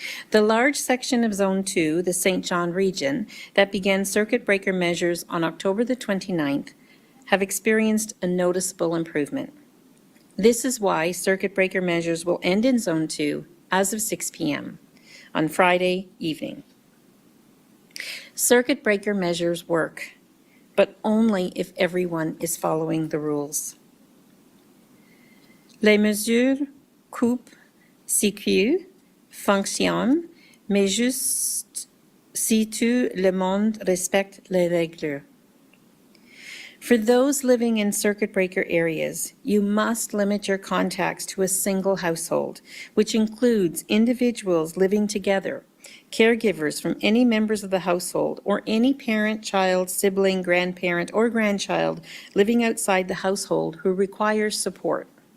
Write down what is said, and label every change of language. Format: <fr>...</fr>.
<en>The large section of Zone 2, the St. John region, that began circuit breaker measures on October the 29th, have experienced a noticeable improvement. This is why circuit breaker measures will end in Zone 2 as of 6 p.m. on Friday evening. Circuit breaker measures work, but only if everyone is following the rules.</en> <fr>Les mesures coupent circuit fonctionnent, mais juste si tout le monde respecte les règles.</fr> <en>For those living in circuit breaker areas, you must limit your contacts to a single household, which includes individuals living together, caregivers from any members of the household, or any parent, child, sibling, grandparent, or grandchild living outside the household who requires support.</en>